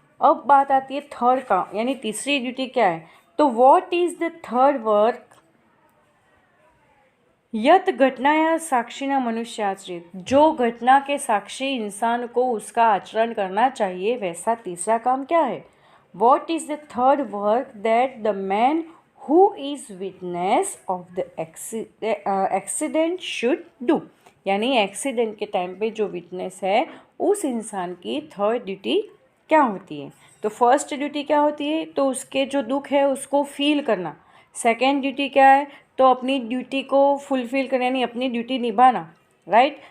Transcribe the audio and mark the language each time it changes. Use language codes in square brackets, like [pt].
[hi] अब बात आती है थर्ड का, यानी तीसरी ड्यूटी क्या है। तो [en] what is the third work [sa] यत घटनाया साक्षिणा मनुष्य आचरित। [hi] जो घटना के साक्षी इंसान को उसका आचरण करना चाहिए, वैसा तीसरा काम क्या है। [en] What is the third work that the man who is witness of the accident should do। [hi] यानी एक्सीडेंट के टाइम पे जो विटनेस है, उस इंसान की थर्ड ड्यूटी क्या होती है। तो फर्स्ट ड्यूटी क्या होती है, तो उसके जो दुख है उसको फील करना। सेकेंड ड्यूटी क्या है, तो अपनी ड्यूटी को फुलफिल करना, यानी अपनी ड्यूटी निभाना, राइट।